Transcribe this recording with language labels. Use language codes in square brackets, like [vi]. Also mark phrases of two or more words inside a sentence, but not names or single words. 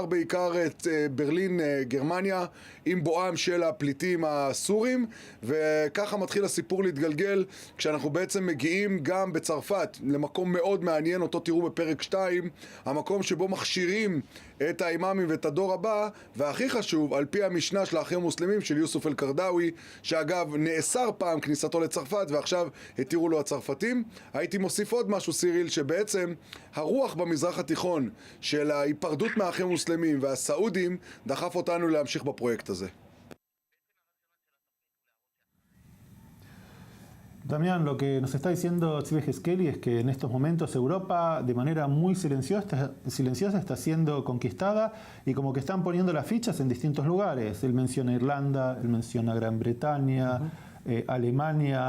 [he] את ברלין, גרמניה, עם בואם של הפליטים הסורים, וככה מתחיל הסיפור להתגלגל כשאנחנו בעצם מגיעים גם בצרפת למקום מאוד מעניין, אותו תראו בפרק 2, המקום שבו מכשירים את האימאמים ואת הדור הבא, והכי חשוב, על פי המשנה של האחים המוסלמים של יוסוף אל-קרדאווי, שאגב נאסר פעם כניסתו לצרפת ועכשיו התירו לו הצרפתים. הייתי מוסיף עוד משהו, סיריל, שבעצם הרוח במזרח התיכון של ההיפרדות מהאחים המוסלמים והסעודים דחף אותנו להמשיך בפרויקט הזה. [es] Damián, lo que nos está diciendo Tzvi Yehezquieli es que en estos momentos Europa de manera muy silenciosa está siendo conquistada y como que están poniendo las fichas en distintos lugares. Él menciona Irlanda, él menciona Gran Bretaña, Alemania.